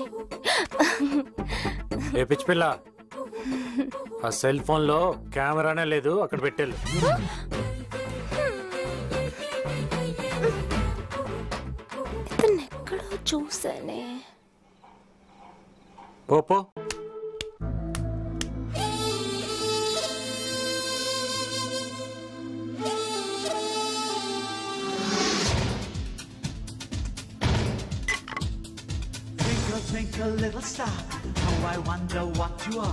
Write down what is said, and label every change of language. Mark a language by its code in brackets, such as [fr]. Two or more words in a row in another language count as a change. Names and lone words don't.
[te] ఏ పిచ్చి పిల్ల, ఆ [en] cell phone [te] లో కెమెరానే లేదు, అక్కడ పెట్టేళ్ళు. ఎక్కడో చూసానే. పోపో. [en] Twinkle little star, how I wonder what you are.